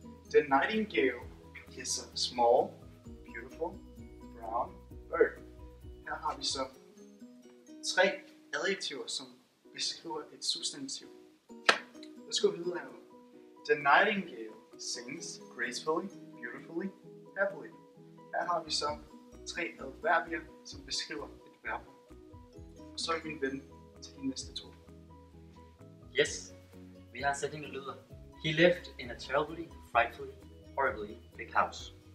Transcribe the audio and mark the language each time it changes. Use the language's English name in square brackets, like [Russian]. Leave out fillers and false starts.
[English] The nightingale is a small, beautiful, brown bird. [Danish] Her har vi så 3 adjektiver, som beskriver et substantiv. Lad os gå videre her. [English] The nightingale sings gracefully, beautifully, happily. [Danish] Her har vi så 3 adverbier, som beskriver et verb. Og så er min ven til de næste 2. [English] Yes, [Danish] vi har sætningen der lyder: [English] He lived in a terribly, frightfully, horribly big house.